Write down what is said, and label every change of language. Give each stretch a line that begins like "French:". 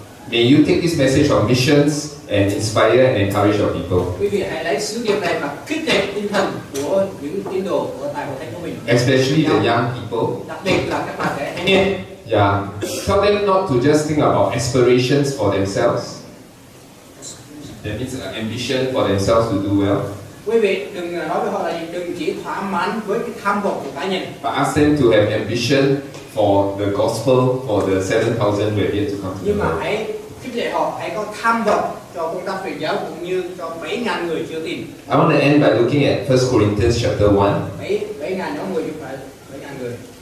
English: may you take this message of missions and inspire and encourage your people.
Vietnamese: Quý vị hãy lấy sứ điệp này và kích thích tinh thần của những tín đồ ở tại hội thánh của mình.
English: Especially the young people.
Vietnamese: Đặc biệt là các bạn trẻ thanh niên.
English: Yeah, tell them not to just think about aspirations for themselves. That means ambition for themselves to do well.
Vietnamese: Quý vị đừng nói với họ là gì, đừng chỉ thỏa mãn với cái tham vọng của cá nhân.
English: But ask them to have ambition for the gospel, for the 7,000 who have yet to come.
Vietnamese: Nhưng mà hãy khích lệ họ, hãy có tham vọng cho công tác truyền giáo cũng như cho 7.000 người chưa tin.
English: I want to end by looking at 1 Corinthians chapter 1.
Vietnamese: 7.000 nhóm người chứ phải 7.000 người.